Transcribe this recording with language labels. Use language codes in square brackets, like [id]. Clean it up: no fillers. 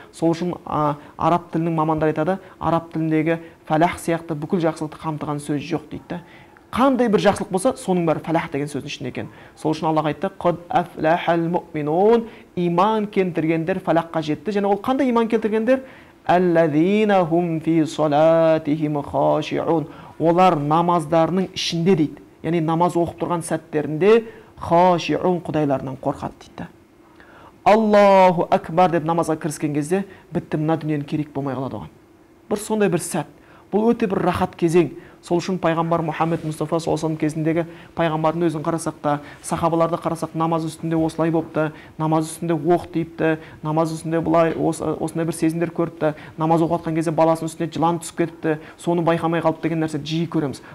[kk] Сол үшін араб тілінің мамандары айтады, араб тіліндегі фәлах сияқты бүкіл жақсылықты қамтыған сөз жоқ дейді. Қандай бір жақсылық болса, соның бәрі фәлах деген сөздің ішінде екен. Сол үшін Аллах айтты: [ar] «Қад афлахал муъминун», [kk] иман келтіргендер фәлахқа жетті. Және ол қандай иман келтіргендер? [ar] «Аллазина хум фи салатихим хашиун». [kk] Олар намаздарының ішінде дейді. Яғни намаз оқып тұрған сәттерінде хашиун, Құдайларынан қорқады дейді. Аллаху акбар деп намазға кіріскен кезде бітті, мына дүниенің керек болмай қалады оған. Бір сондай бір сәт. Бұл өте бір рахат кезең. Сол үшін пайғамбар Мұхаммед Мұстафа [ar] саллаллаху алейхи [kk] кезіндегі пайғамбардың өзін қарасақ та, сахабаларды қарасақ, намаз үстінде осылай болыпты, намаз үстінде оқ тиіпті, намаз үстінде бұлай осындай бір сезімдер көріпті, намаз оқып жатқан кезде баласының үстіне жылан түсіп кетіпті, соны байқамай қалып деген нәрсе жиі көреміз.